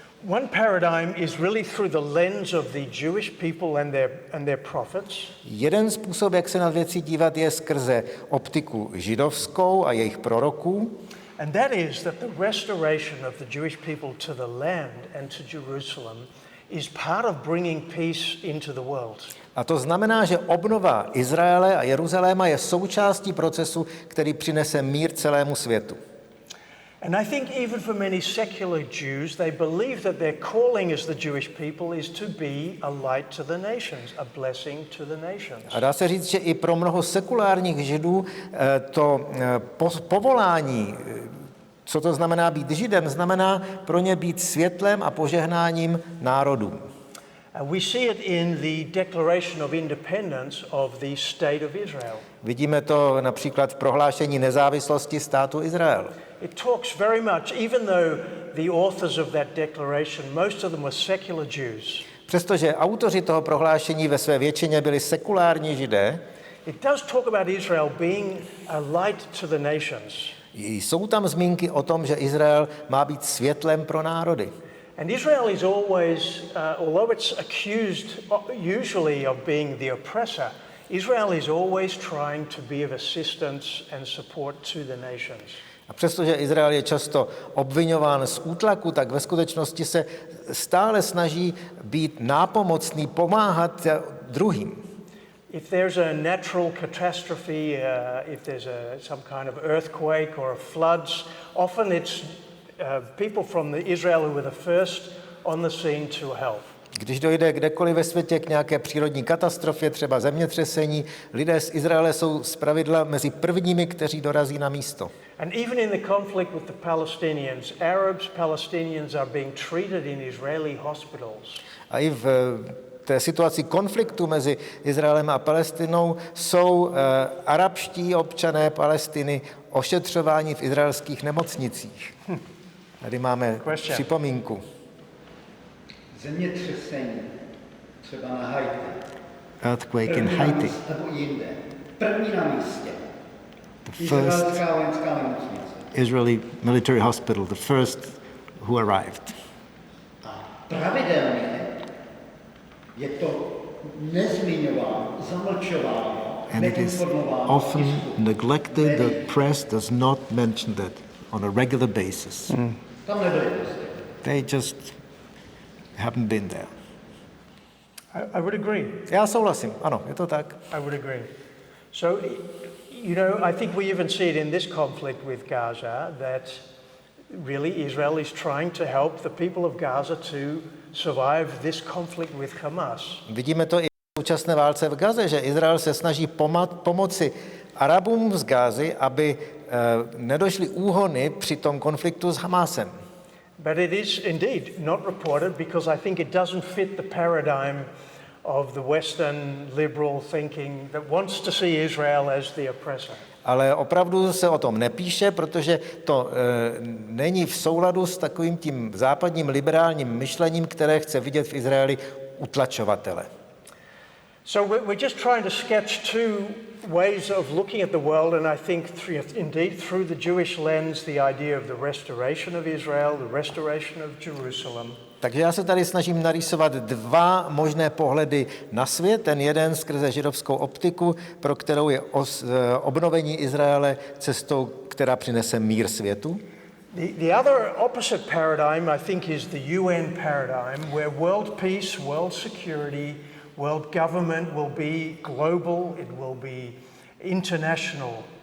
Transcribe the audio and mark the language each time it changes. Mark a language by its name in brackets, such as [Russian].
[English] One paradigm is really through the lens of the Jewish people and their prophets. [Czech] Jeden způsob, jak se na věci dívat, je skrze optiku židovskou a jejich proroků. [English] And that is that the restoration of the Jewish people to the land and to Jerusalem is part of bringing peace into the world. [Czech] A to znamená, že obnova Izraele a Jeruzaléma je součástí procesu, který přinese mír celému světu. [English] And I think even for many secular Jews, they believe that their calling as the Jewish people is to be a light to the nations, a blessing to the nations. [Czech] A dá se říct, že i pro mnoho sekulárních Židů to povolání, co to znamená být Židem, znamená pro ně být světlem a požehnáním národům. [English] We see it in the Declaration of Independence of the State of Israel. [Czech] Vidíme to například v prohlášení nezávislosti státu Izrael. [English] It talks very much, even though the authors of that declaration, most of them were secular Jews. [Czech] Přestože autoři toho prohlášení ve své většině byli sekulární Židé, [English] it does talk about Israel being a light to the nations. [Czech] Jsou tam zmínky o tom, že Izrael má být světlem pro národy. [English] And Israel is always, although it's accused usually of being the oppressor, Israel is always trying to be of assistance and support to the nations. [Czech] A přestože Izrael je často obviňován z útlaku, tak ve skutečnosti se stále snaží být nápomocný, pomáhat druhým. [English] If there's a natural catastrophe, if there's some kind of earthquake or floods, often it's people from Israel who were the first on the scene to help. [Czech] Když dojde kdekoliv ve světě k nějaké přírodní katastrofě, třeba zemětřesení, lidé z Izraele jsou zpravidla mezi prvními, kteří dorazí na místo. [English] And even in the conflict with the Palestinians, Arabs, Palestinians are being treated in Israeli hospitals. [Czech] A i v té situaci konfliktu mezi Izraelem a Palestinou jsou arabští občané Palestiny ošetřováni v izraelských nemocnicích. Tady máme připomínku. Zemětřesení, třeba na Haiti. [English] Earthquake in Haiti. [Czech] Nebo jinde. První na místě. Izraelská vojenská nemocnice. [English] Israeli military hospital, the first who arrived. [Czech] A pravidelně je to nezmiňováno, zamlčováno, [English] And it is often neglected. The press does not mention that on a regular basis. [Czech] Tam nebyli prostě. [English] They just haven't been there. I would agree. [Czech] Já souhlasím, ano, je to tak. [English] I would agree. So, you know, I think we even see it in this conflict with Gaza that really Israel is trying to help the people of Gaza to survive this conflict with Hamas. [Czech] Vidíme to i v současné válce v Gaze, že Izrael se snaží pomoci Arabům z Gázy, aby nedošly úhony při tom konfliktu s Hamásem. [English] But it is indeed not reported because I think it doesn't fit the paradigm of the Western liberal thinking that wants to see Israel as the oppressor. [Czech] Ale opravdu se o tom nepíše, protože to není v souladu s takovým tím západním liberálním myšlením, které chce vidět v Izraeli utlačovatele. [English] So we're just trying to sketch two ways of looking at the world, and I think indeed through the Jewish lens, the idea of the restoration of Israel, the restoration of Jerusalem. [Czech] Takže já se tady snažím narýsovat dva možné pohledy na svět. Ten jeden skrze židovskou optiku, pro kterou je obnovení Izraele cestou, která přinese mír světu. [English] The other opposite paradigm, I think, is the UN paradigm, where world peace, world security, world government will be global, it will be international.